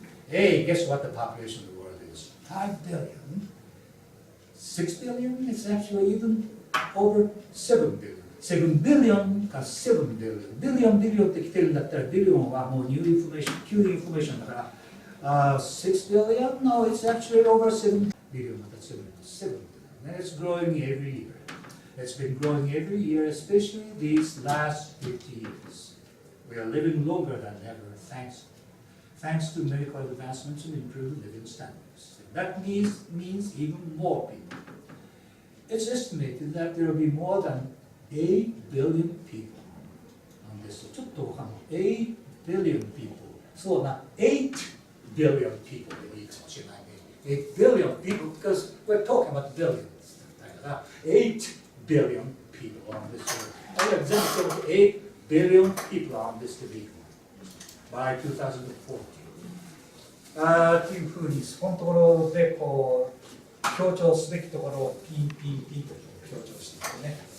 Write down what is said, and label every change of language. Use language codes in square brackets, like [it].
[en] Hey, guess what the population of the world is? 5 billion. 6 billion? It's actually even over 7 billion. 7 billion か7 billion. [ja] ビリオンビリオンって来てるんだったら、ビリオンはもうニューインフォメーション、旧インフォメーションだから、6 billion? [en] No, it's actually over 7 billion. また7 billion. And it's growing every year. It's been growing every year, especially these last 50 years. We are living longer than ever, thanks to medical advancements and improved living standards. That means even more people. It's estimated that there will be more than 8 billion people on this. [ja] ちょっと他の8 billion people. そうな、8 billion people でいいかもしれないね。 [en] 8 billion people because we're talking about billions. [ja] だから [en] 8 billion people on this earth. I have exempted 8 billion people on this earth by 2040. [ja] っていうふうにそこのところでこう強調すべきところをピンピンピンと強調していくね。